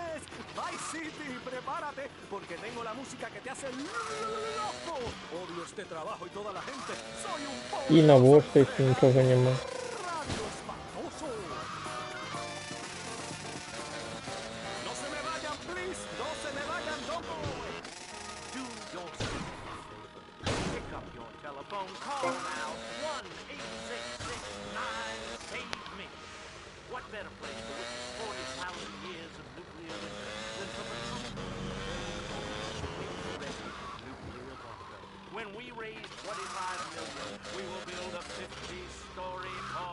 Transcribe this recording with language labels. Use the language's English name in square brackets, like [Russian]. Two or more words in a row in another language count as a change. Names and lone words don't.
[Spanish] Porque tengo la música que te hace loco. Odio este trabajo y toda la gente. Soy un pobre. [Russian] И на вот что еще ничего не могу. [Spanish] No se me vayan, please. No se me vayan, [English] don't go away. Do your thing. Pick up your telephone, call now. 1-866-9-SAVE-ME. What better place to witness 40,000 years of nuclear winter than from a When we raise 25 million, we will build a 50-story